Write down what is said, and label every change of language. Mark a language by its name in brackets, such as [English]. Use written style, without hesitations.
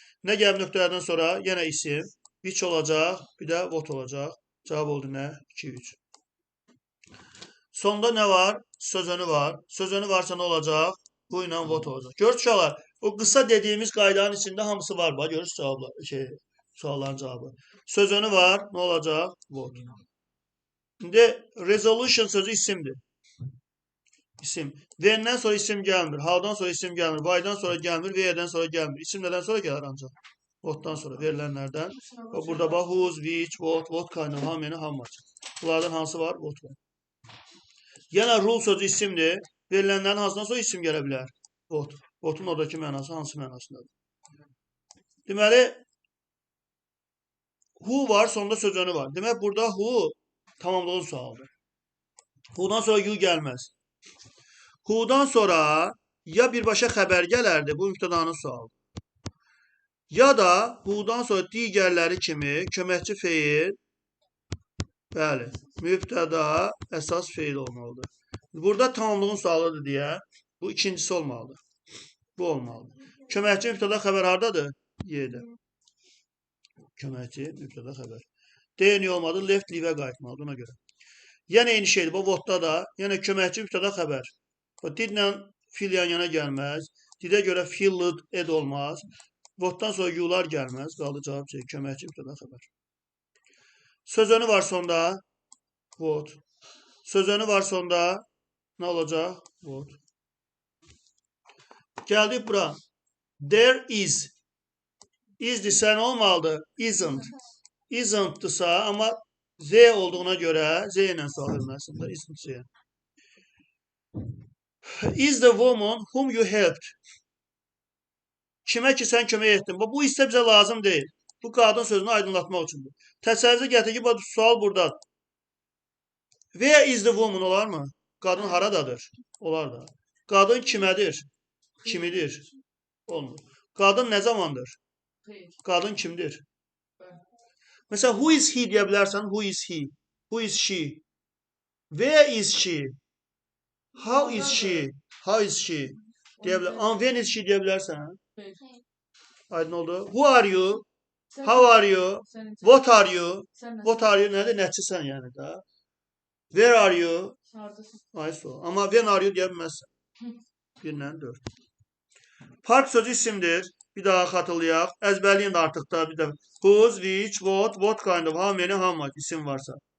[Azerbaijani] Nə gəlib nöqtələrdən sonra? Yenə isim. Which olacaq. Bir də what olacaq. Cavab oldu nə? 2, 3. Sonda nə var? Sözünü var. Sözünü varsa nə olacaq? Bu ilə what olacaq. Görürsünüz uşaqlar, o qısa dediyimiz qaydanın içində hamısı var. Bax, görürsünüz cavablar, sualların cavabı. Sözünü var, nə olacaq? What. İndi resolution sözü isimdir. İsim. When'dən sonra isim gəlmir. How'dan sonra isim gəlmir. Why'dan sonra gəlmir. Where'dən sonra gəlmir. İsim nədən sonra gələr ancaq? What'dan sonra verilənlərdən. Burada bax, [English] whose, which, what kind of, how many, how much. [Azerbaijani] Bunlardan hansı var? What var. Yenə rule sözü isimdir. Verilənlərin hansından sonra isim gələ bilər? What. What'un oradakı mənası hansı mənasındadır? Deməli, who var, sonunda sözünü var. Demək, burada who tamamlığın sualıdır. Who'dan sonra you gəlməz. Who'dan sonra ya birbaşa xəbər gələrdi, bu mübtədanın sualıdır. Ya da who'dan sonra digərləri kimi köməkçi feil, bəli, mübtəda əsas feil olmalıdır. Burada tamamlığın sualıdır deyə, bu ikincisi olmalıdır. Bu olmalıdır. Köməkçi mübtəda xəbər hardadır? Y-də. Köməkçi mübtəda xəbər. D niyə olmadı? Left, leave-ə qayıtmalıdır ona görə. Yenə eyni şeydir. Bu what'da da, yenə köməkçi mübtəda xəbər. Didlə fil yan-yana gəlməz. Didə görə filled ed olmaz. What'dan sonra you'lar gəlməz. Qaldı cavab C. Köməkçi mübtəda xəbər. Sözünü var sonda. What. Sözünü var sonda. Nə olacaq? What. Gəldik bura. There is. Is-dirsə nə olmalıdır? Isn't. Isn't-dırsa, amma Z olduğuna görə Z ilə sual verməsində. Isn't Z. [English] Is the woman whom you helped. [Azerbaijani] Kimə ki sən kömək etdin. Bu isə bizə lazım deyil. Bu qadın sözünü aydınlatmaq üçündür. Təsəvvürə gətir ki, bu sual burada. [English] Where is the woman [Azerbaijani] olar mı? Qadın haradadır? Olar da. Qadın kimədir? Kimidir? Olmur. Qadın nə zamandır? Qadın kimdir? Mesela [English] who is he [Azerbaijani] deyə bilərsən. [English] Who is he? Who is she? Where is she? How is she? How is she? Deyə bilər. And when is she [Azerbaijani] deyə bilərsən. Aydın oldu. [English] Who are you? How are you? What are you? What are you [Azerbaijani] nədir? Nəçisən yəni də. [English] Where are you? Ay so. [Azerbaijani] Amma [English] when are you [Azerbaijani] deyə bilməzsən. 1-lə 4. Park sözü isimdir. Bir daha xatırlayaq. Əzbərliyin də artıq da bir də. [English] Whose, which, what kind of, how many, how much [Azerbaijani] isim varsa.